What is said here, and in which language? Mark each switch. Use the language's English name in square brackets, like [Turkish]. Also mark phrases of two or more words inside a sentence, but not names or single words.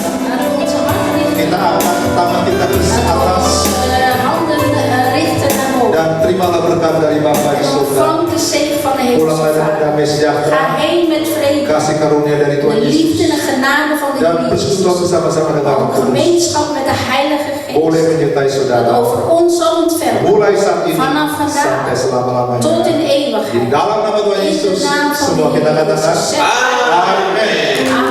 [Dutch] Laten we onze hart richten. [Indonesian] Kita angkat tangan kita ke [Dutch] Laten we [Indonesian] atas [Dutch] onze handen richten naar boven. [Indonesian] dan terimalah berkat dari Bapa di [Dutch] En [Indonesian] surga. [Dutch] ontvang de zegen van de [Indonesian] Pulanglah [Dutch] Hemelse [Indonesian] dengan [Dutch] Vader. [Indonesian] damai sejahtera, [Dutch] Ga heen met vrede. [Indonesian] kasih karunia dari Tuhan [Dutch] De liefde [Indonesian] Yesus [Dutch] en genade van de [Indonesian] dan [Dutch] Heer [Indonesian] persekutuan [Dutch] Jezus. [Indonesian] bersama-sama dengan Roh [Dutch] Ook [Indonesian] Kudus [Dutch] gemeenschap met de Heilige [Indonesian] boleh [Dutch] Geest. [Indonesian] menyertai [Dutch] Dat [Indonesian] saudara [Dutch] over ons zal ontfermen. [Indonesian] mulai saat ini [Dutch] Vanaf vandaag [Indonesian] sampai selama-lamanya. [Dutch] tot in [Indonesian] Di [Dutch] eeuwigheid. [Indonesian] dalam nama Tuhan [Dutch] In de [Indonesian] Yesus [Dutch] naam van [Indonesian] semua [Dutch] de [Indonesian] kita [Dutch] Heer [Indonesian] katakan [Dutch] Jezus. [Indonesian] Amin.